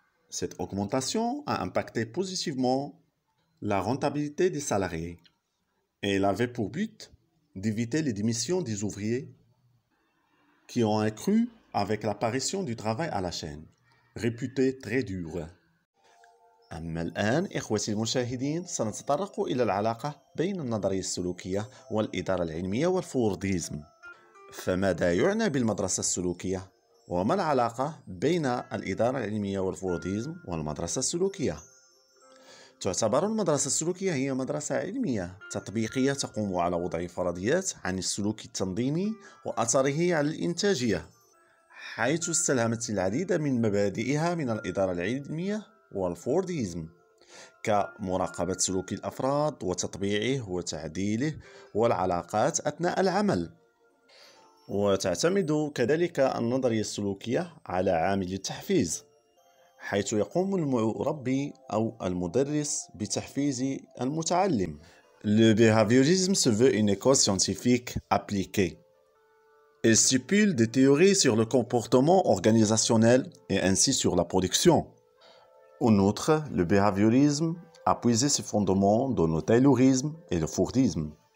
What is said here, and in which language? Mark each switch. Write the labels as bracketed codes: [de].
[fr] Cette augmentation a impacté positivement la rentabilité des salariés et elle avait pour but d'éviter les démissions des ouvriers qui ont accru avec l'apparition du travail à la chaîne, réputé très dur. [ar] أما الآن إخوتي المشاهدين سنتطرق إلى العلاقة بين النظرية السلوكية والإدارة العلمية والفورديزم. فماذا يعنى بالمدرسة السلوكية؟ وما العلاقة بين الإدارة العلمية والفورديزم والمدرسة السلوكية؟ تعتبر المدرسة السلوكية هي مدرسة علمية تطبيقية تقوم على وضع فرضيات عن السلوك التنظيمي وأثره على الإنتاجية، حيث استلهمت العديد من مبادئها من الإدارة العلمية والفورديزم، كمراقبة سلوك الأفراد وتطبيعه وتعديله والعلاقات أثناء العمل. وتعتمد كذلك النظرية السلوكية على عامل التحفيز، حيث يقوم المربي أو المدرس بتحفيز المتعلم. [fr] Le behaviorisme se veut une école scientifique appliquée. Il stipule des théories sur le comportement organisationnel et ainsi sur la production. En outre, le behaviorisme a puisé ses fondements dans le taylorisme et le fordisme.